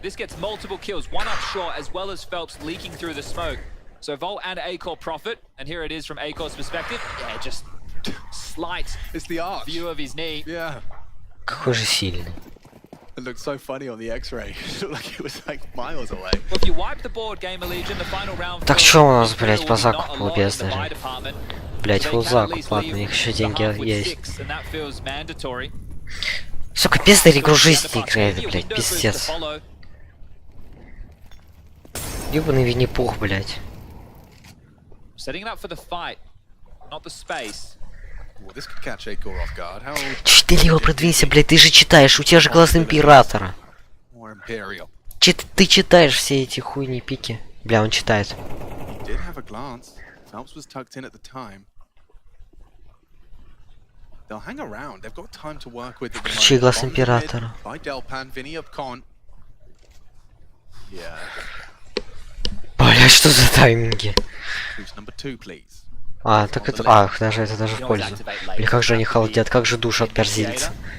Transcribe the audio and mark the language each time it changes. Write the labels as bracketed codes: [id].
[en] This gets multiple kills, one up short, as well as Phelps leaking through the smoke. So Volt and Acor profit, and here it is from Acor's perspective. Yeah, just slight It's the arch. view of his knee. Yeah. [ru] Какой же сильный. [en] It looked so funny on the X-ray. It looked like it was like miles away. Well, if you wipe the board, Game Allegiant, the final round. [ru] Так что у нас, блядь, по закупу без даже? Блядь, фул закуп, ладно, их еще деньги есть. [en] And that feels mandatory. [ru] Сука, пизда игру жизни играет, блядь, пиздец. Ёбаный Винни-Пух, блядь. [en] Setting it up for the fight, not the space. Well, this could catch Acor off guard. How [ru] Чуть ты лево продвинься, блядь, ты же читаешь, у тебя же глаз Императора. [en] more Imperial? [ru] Ты читаешь все эти хуйни пики. Бля, он читает. [en] He did have a glance. Phelps was tucked in at the time. They'll hang around. They've got time to work with. [ru] Включи глаз Императора. [en] By Delpan, Vinny up con. Yeah. [ru] Бля, что за тайминги? [en] Who's number 2, please? [ru] А, так это... А, даже это даже в пользу. Или как же они халдят, как же душат Бразильца.